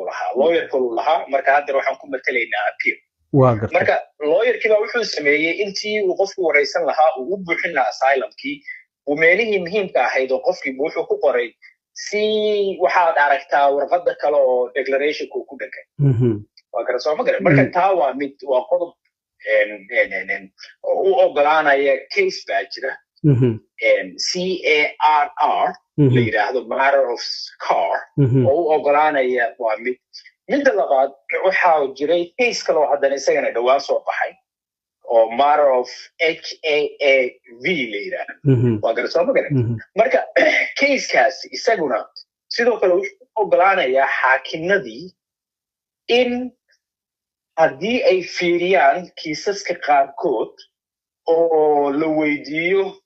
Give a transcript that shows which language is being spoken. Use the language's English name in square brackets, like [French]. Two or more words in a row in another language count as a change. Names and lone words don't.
[Somali] lahaa lawyer kaluu lahaa marka hadda waxaan ku matalaynaa appeal marka lawyerkii baa wuxuu sameeyey intii uu qofku wareysan lahaa uu u buuxin lahaa asylumkii uu meelihii muhiimka ahayd oo qofkii wuxuu ku qoray si waxaad aragtaa warqadda kale oo declarationku ku dhagan waa garan soo ma garan marka taa waa qodob u ogolaanaya case baa jira CARR la yiraahdo [English] matter of car [Somali] oo u ogolaanaya waa midda labaad waxaa jiray case kale oo haddana isagana dhawaan soo baxay oo [English] matter of HAAV [Somali] la yiraahdo waa garasoo ma garan marka casekaas isaguna sidoo kale wuxuu ogolaanayaa xaakimadii in haddii ay fiiriyaan kiisaska qaarkood oo la weydiiyo